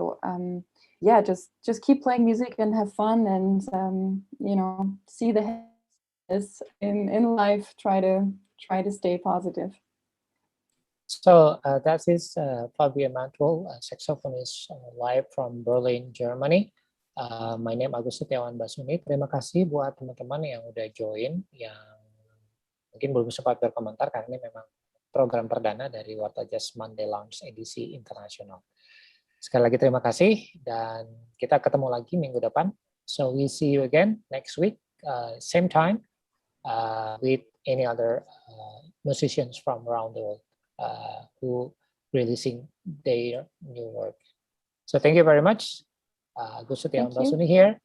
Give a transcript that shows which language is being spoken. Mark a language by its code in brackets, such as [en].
[en] So yeah, just keep playing music and have fun, and you know, see the in life. Try to stay positive. So that is Fabia Mantwill, saxophonist live from Berlin, Germany. My name Agus Setiawan Basuni. [id] Terima kasih buat teman-teman yang udah join, yang mungkin belum sempat berkomentar karena ini memang program perdana dari WartaJazz Monday Lounge edisi internasional. Sekali lagi terima kasih dan kita ketemu lagi minggu depan. [en] So we see you again next week, same time, with any other musicians from around the world who releasing their new work. So thank you very much. Agus Setiawan Basuni here.